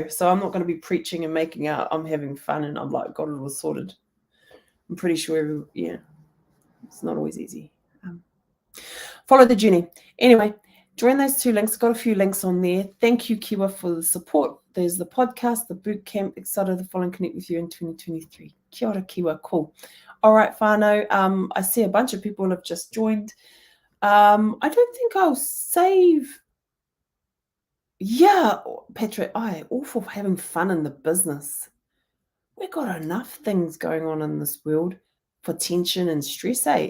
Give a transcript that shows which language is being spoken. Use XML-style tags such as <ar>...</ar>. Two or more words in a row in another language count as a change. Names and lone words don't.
<en>So I'm not going to be preaching and making out I'm having fun and I'm like got it all sorted. I'm pretty sure, it's not always easy. Follow the journey. Anyway, join those 2 links. Got a few links on there. Thank you, Kiwa, for the support. There's the podcast, the bootcamp. Excited to follow and connect with you in 2023.</en> <mi>Kia ora, Kiwa.</mi> <en>Cool. All right, whānau. I see a bunch of people have just joined. I don't think I'll save. Yeah, Patrick, all for having fun in the business. We've got enough things going on in this world for tension and stress, eh?</en>